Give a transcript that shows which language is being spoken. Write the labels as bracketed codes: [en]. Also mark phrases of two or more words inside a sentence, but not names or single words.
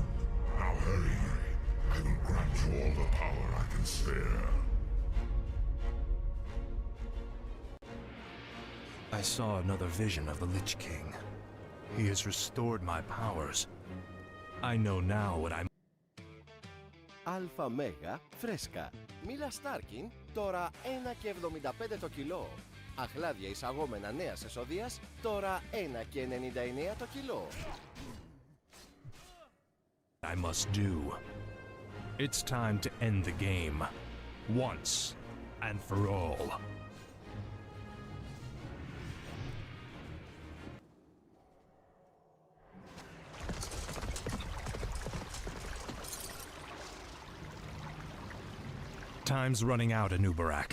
[en] Now hurry. I will grant you all the power I can spare. I saw another vision of the Lich King. He has restored my powers. I know now what I'm... [el] Αλφα Μέγα φρέσκα. Μίλα Στάρκιν, τώρα 1,75 το κιλό. Αχλάδια εισαγόμενα νέας εσοδείας, τώρα 1,99 το κιλό. [en] I must do. It's time to end the game. Once and for all. Time's running out, Anubarak.